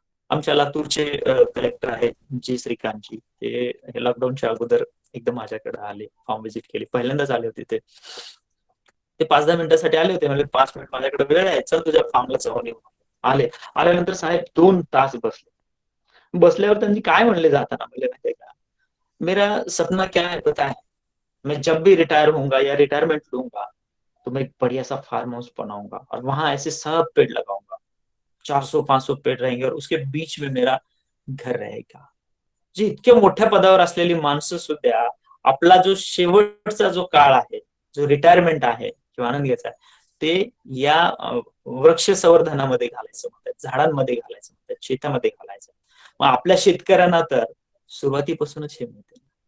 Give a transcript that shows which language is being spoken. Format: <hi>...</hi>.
<mr>आमच्या लातूरचे कलेक्टर आहेत जी श्रीकांतजी, ते हे लॉकडाऊनच्या अगोदर एकदम माझ्याकडे आले, फार्म व्हिजिट केली, पहिल्यांदाच आले होते ते. ते 5-10 मिनिटासाठी आले होते, म्हणजे 5 मिनिट माझ्याकडे वेळ आहे, चल तुझ्या फार्मला जाऊन येऊ. आले. आल्यानंतर साहेब 2 तास बसले. बसल्यावर त्यांनी काय म्हणले जाताना, म्हणले माहितीये का,</mr> <hi>मेरा सपना क्या है पता है, मैं जब भी रिटायर होऊंगा या रिटायरमेंट लूंगा, तो मैं एक बढ़िया सा फार्म हाउस बनाऊंगा और वहां ऐसे सब पेड़ लगाऊंगा, 400-500 पेड़ रहेंगे और उसके बीच में मेरा घर रहेगा.</hi> <mr>जी इतक्या मोठ्या पदावर असलेली माणसं सुद्धा आपला जो शेवटचा जो काळ आहे, जो रिटायरमेंट आहे किंवा आनंद घ्यायचा आहे, ते या वृक्ष संवर्धनामध्ये घालायचं म्हणतात, झाडांमध्ये घालायचं म्हणतात, शेतामध्ये घालायचं. मग आपल्या शेतकऱ्यांना तर सुरुवातीपासूनच हे मिळते.</mr>